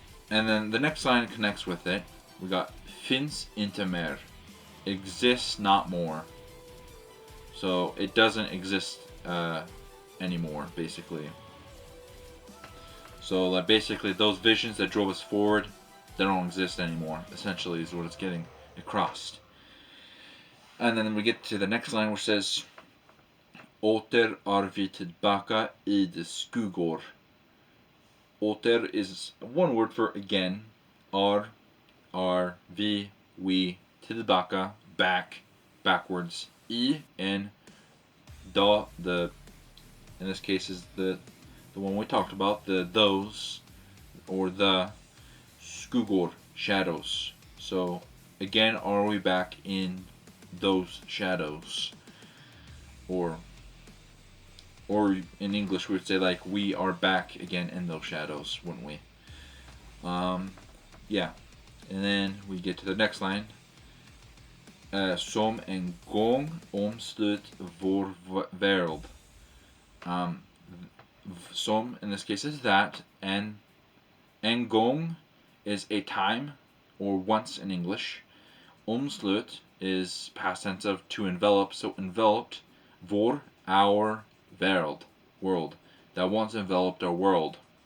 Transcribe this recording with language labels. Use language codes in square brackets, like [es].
[en] And then the next line connects with it. We got [sv] finns inte mer, [en] exists not more. So it doesn't exist anymore, basically. So like basically those visions that drove us forward, they don't exist anymore. Essentially is what it's getting across. And then we get to the next line which says [sv] åter är vi tillbaka I de skuggor. [en] Åter is one word for again. Are vi, we, tillbaka, back, backwards. I and the in this case is the one we talked about, those or the skuggor, shadows. So again, are we back in those shadows? Or in English we would say like we are back again in those shadows, wouldn't we? Yeah. And then we get to the next line. [sv] Som en gång omslut vår värld. [en] Som in this case is that, and en gång is a time or once in English. Omslut is past tense of to envelop, so enveloped vår, our värld, world, that once enveloped our world.